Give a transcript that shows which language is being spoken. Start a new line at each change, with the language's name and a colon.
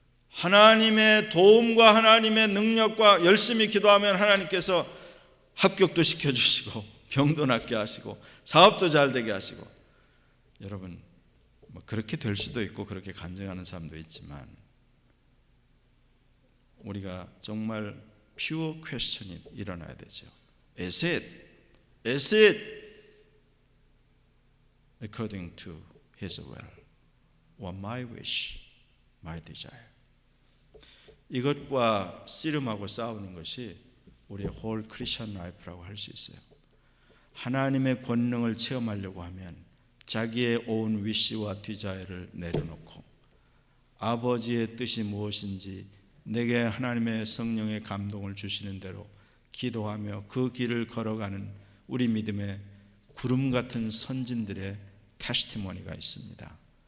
Korean: 하나님의 도움과 하나님의 능력과 열심히 기도하면 하나님께서 합격도 시켜주시고 병도 낫게 하시고 사업도 잘 되게 하시고 여러분 뭐 그렇게 될 수도 있고 그렇게 간증하는 사람도 있지만 우리가 정말 퓨어 퀘스천이 일어나야 되죠.
English: Is it according to His will or my wish, my desire?
Korean: 이것과 씨름하고 싸우는 것이 우리의
English: whole Christian life
Korean: 라고 할 수 있어요. 하나님의 권능을 체험하려고 하면 자기의
English: own wish
Korean: 와 desire를 내려놓고 아버지의 뜻이 무엇인지 내게 하나님의 성령의 감동을 주시는 대로 기도하며 그 길을 걸어가는 우리 믿음의 구름 같은 선진들의 테스티모니가 있습니다.